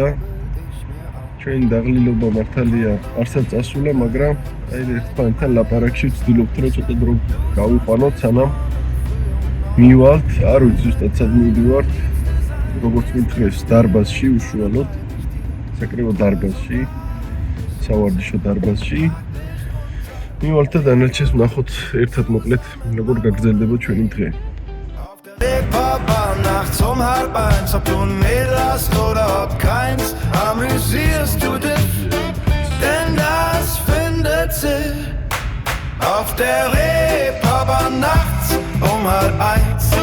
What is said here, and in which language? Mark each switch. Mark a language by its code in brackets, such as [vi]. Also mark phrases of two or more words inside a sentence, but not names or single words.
[ka] ჩვენი დაღლილობა მართალია არცად წასულა, მაგრამ აი ერთმანეთთან ლაპარაკში ვცდილობთ რომ ცოტა დრო გავიყვანოთ სანამ მივალთ. არ ვიცი ზუსტად სად მივიდივართ. როგორც მითხრეს დარბაზში უშუალოდ საკრებო დარბაზში სავარჯიშო დარბაზში მივალთ და დანარჩენს ვნახოთ ერთად მოკლედ როგორ გაგრძელდება ჩვენი დღე. [de] Papa nachts halb eins, ob du ein Mädel hast oder ob keins, amüsierst du dich, denn das findet sich auf der Reeperbahn nachts halb eins.